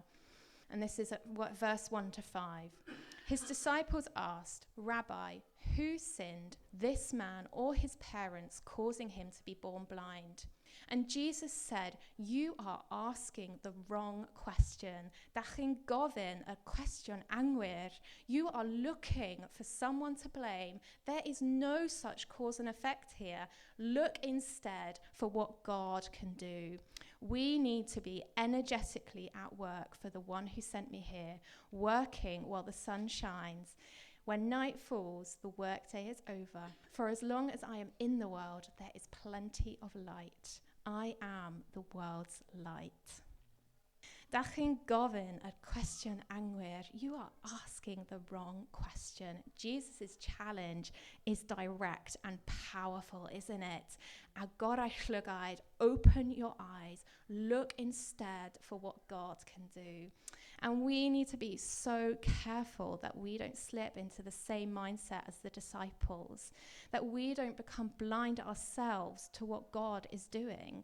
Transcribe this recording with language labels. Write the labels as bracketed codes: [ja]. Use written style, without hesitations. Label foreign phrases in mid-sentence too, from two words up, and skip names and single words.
[en] And this is verse 1 to 5. His disciples asked, "Rabbi, who sinned, this man or his parents, causing him to be born blind?" And Jesus said, "You are asking the wrong question. [cy] Dach chi'n gofyn y cwestiwn anghywir. [en] You are looking for someone to blame. There is no such cause and effect here. Look instead for what God can do. We need to be energetically at work for the one who sent me here, working while the sun shines. When night falls, the workday is over. For as long as I am in the world, there is plenty of light. I am the world's light." [cy] Dach chi'n gofyn y cwestiwn anghywir. [en] You are asking the wrong question. Jesus' challenge is direct and powerful, isn't it? [cy] Agorau llygad, [en] open your eyes. Look instead for what God can do. And we need to be so careful that we don't slip into the same mindset as the disciples, that we don't become blind ourselves to what God is doing.